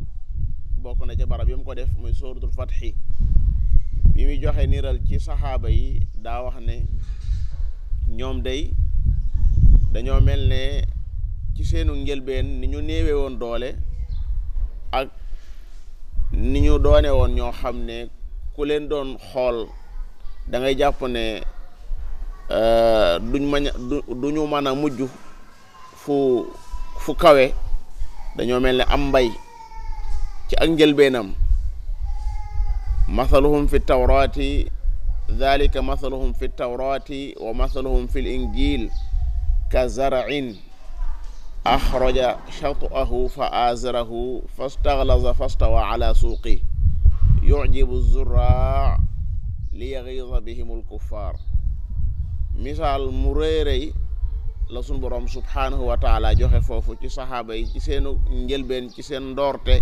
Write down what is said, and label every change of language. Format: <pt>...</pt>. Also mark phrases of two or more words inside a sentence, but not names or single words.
<wo>bokk na ci barab yi mu ko def muy suratul fatxi, bi muy joxe niiral ci saxaaba yi daa wax ne ñoom dañoo mel ne ci seenu njëlbeen ni ñu néewe woon doole ak ni ñu doone woon ñoo xam ne ku leen doon xool da ngay jàpp ne duñu mën a mujj fu kawe. dañoo mel ne am mbay ci ak njëlbeenam.</wo> <ar>مثلهم في التوراة ذلك مثلهم في التوراة ومثلهم في الإنجيل كزرع أخرج شطأه فآزره فاستغلظ فاستوى على سوقه يعجب الزراع ليغيظ بهم الكفار.</ar> <wo>misaal mu réeréy la sunu borom</wo> <ar>سبحانه وتعالى</ar> <wo>joxe foofu ci saxaaba yi ci seenu njëlbeen, ci seen ndoorte.</wo>